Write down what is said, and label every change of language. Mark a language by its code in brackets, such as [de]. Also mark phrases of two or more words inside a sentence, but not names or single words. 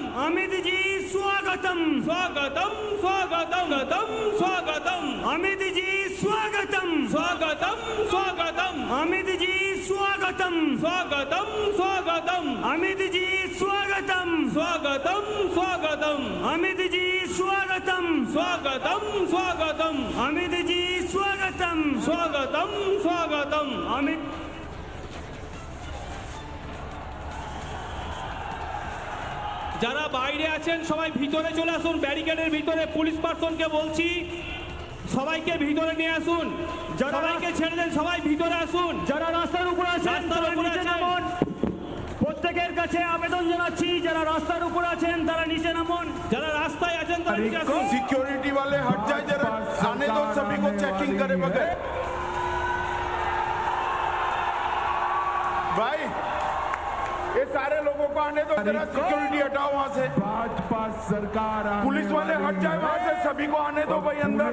[hi] अमित जी स्वागतम स्वागतम स्वागतम स्वागतम अमित जी स्वागतम स्वागतम स्वागतम अमित जी स्वागतम स्वागतम स्वागतम अमित जी स्वागतम स्वागतम स्वागतम अमित जी स्वागतम स्वागतम स्वागतम अमित जी स्वागतम स्वागतम स्वागतम अमित [bn] যারা বাইরে আছেন সবাই ভিতরে চলে আসুন, ব্যারিকেডের ভিতরে পুলিশ পার্সনকে বলছি সবাইকে ভিতরে নিয়ে আসুন, সবাইকে ছেড়ে দেন, সবাই ভিতরে আসুন। যারা রাস্তার উপরে আছেন তারা নিচে নামুন। প্রত্যেকের কাছে আবেদন জানাচ্ছি যারা রাস্তার উপরে আছেন তারা নিচে নামুন, যারা রাস্তায় আছেন তারা নিচে আসুন। [hi] सिक्योरिटी वाले हट जाए जरा, आने दो सभी को, चेकिंग करे बगैर। भाई ये सारे लोगों को आने दो जरा, सिक्योरिटी हटाओ वहाँ से। भाजपा सरकार पुलिस वाले हट जाए वहाँ से, सभी को आने दो भाई अंदर।